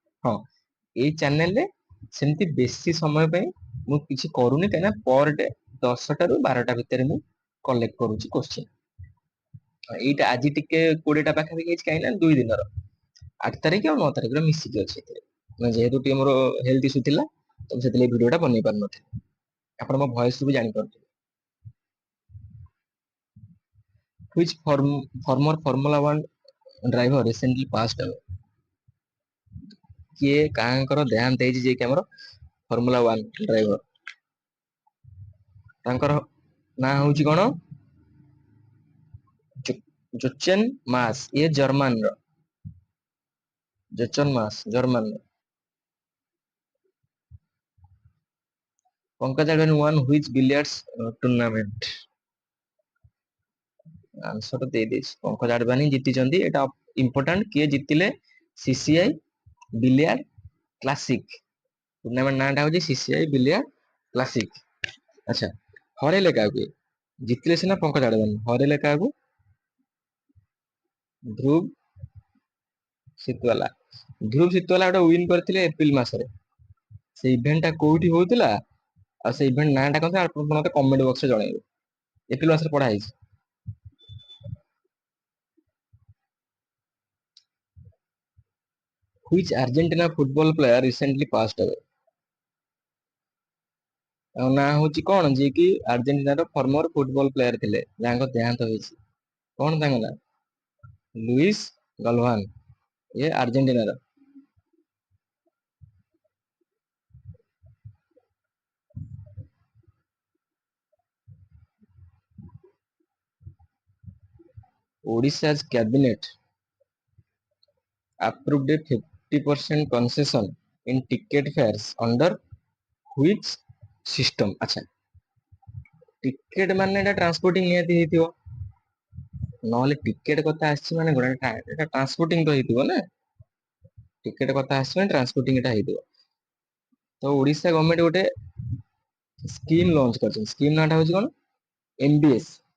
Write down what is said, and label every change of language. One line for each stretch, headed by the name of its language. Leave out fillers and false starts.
Odia: ହଁ ଏଇ ଚ୍ୟାନେଲରେ ସେମିତି ବେଶୀ ସମୟ ପାଇଁ ମୁଁ କିଛି କରୁନି, କାହିଁକିନା ପର ଡେ 10ଟାରୁ 12ଟା ଭିତରେ ମୁଁ କଲେକ୍ଟ କରୁଛି କୋଶ୍ଚିନ୍। ଏଇଟା ଆଜି ଟିକେ 20ଟା ପାଖାପାଖି ହେଇଛି, କାହିଁକି ନା 2 ଦିନର 8 ତାରିଖ ଆଉ 9 ତାରିଖର ମିଶିକି ଅଛି ଏଥିରେ। ଯେହେତୁ ଟିକେ ମୋର ହେଲ୍ଥ ଇସ୍ୟୁ ଥିଲା ତ ସେଥିଲାଗି ଭିଡିଓଟା ବନେଇ ପାରୁନଥିଲି। ଆପଣ ମୋ ଭଏସରୁ ବି ଜାଣିପାରୁଥିବେ।
English: Which former Formula One driver recently passed away?
Odia: କିଏ କାହାଙ୍କର ଦେହାନ୍ତ ହେଇଛି ଯିଏକି ଆମର ଫର୍ମୁଲା 1 ଡ୍ରାଇଭର? ତାଙ୍କର ନାଁ ହଉଛି କଣ? ଜୋଚେନ୍ ମାସ୍। ଇଏ ଜର୍ମାନର। ଜୋଚେନ୍ ମାସ୍ ଜର୍ମାନର।
English: Pankaj Advani won which billiards tournament?
Odia: Answer ଦେଇଦେଇଛି। ପଙ୍କଜ ଆଡଭାନୀ ଜିତିଛନ୍ତି, ଏଟା ଇମ୍ପୋର୍ଟାଣ୍ଟ। କିଏ ଜିତିଲେ? CCI billiard classic. ଟୁର୍ଣ୍ଣାମେଣ୍ଟ ନାଁଟା ହଉଛି ସିସିଆଇ ବିଲିୟାର୍ଡ କ୍ଲାସିକ। ଆଚ୍ଛା ହରେଇଲେ କାହାକୁ? ଜିତିଲେ ସିନା ପଙ୍କଜ ଆଡଭାନୀ, ହରେଇଲେ କାହାକୁ? ଧ୍ରୁବ ଶୀତୱାଲା। ଧ୍ରୁବ ଶୀତୱାଲା ଗୋଟେ ୱିନ୍ କରିଥିଲେ ଏପ୍ରିଲ ମାସରେ। ସେ ଇଭେଣ୍ଟ ଟା କୋଉଠି ହଉଥିଲା ଆଉ ସେ ଇଭେଣ୍ଟ ନାଁଟା କଣ ଆପଣ ମତେ କମେଣ୍ଟ ବକ୍ସରେ ଜଣେଇବେ। ଏପ୍ରିଲ ମାସରେ ପଢା ହେଇଛି।
English: Which Argentina football player recently passed away?
Odia: ତାଙ୍କ ନାଁ ହଉଛି କଣ? ଯିଏ କି ଆର୍ଜେଣ୍ଟିନାର ଫର୍ମର ଫୁଟବଲ ପ୍ଲେୟାର ଥିଲେ, ଯାହାଙ୍କ ଦେହାନ୍ତ ହେଇଛି। କଣ ତାଙ୍କ ନାଁ? ଲୁଇସ୍ ଗଲଭାନ। ଇଏ ଆର୍ଜେଣ୍ଟିନାର।
English: Odisha's cabinet approved a 50% concession in ticket fares under which system?
Odia: ଆଚ୍ଛା ଟିକେଟ ମାନେ ଏଟା ଟ୍ରାନ୍ସପୋର୍ଟିଂ ନିହାତି ହେଇଥିବ, ନହେଲେ ଟିକେଟ କଥା ଆସିଛି ମାନେ ଏଟା ଟ୍ରାନ୍ସପୋର୍ଟିଂ ତ ହେଇଥିବ ନା। ଟିକେଟ କଥା ଆସିଛି ମାନେ ଟ୍ରାନ୍ସପୋର୍ଟିଂ ଏଟା ହେଇଥିବ। ତ ଓଡିଶା ଗଭର୍ଣମେଣ୍ଟ ଗୋଟେ ସ୍କିମ୍ ଲଞ୍ଚ କରିଛନ୍ତି। ସ୍କିମ୍ ନାଁଟା ହଉଛି କଣ? ଏମବିଏସ୍।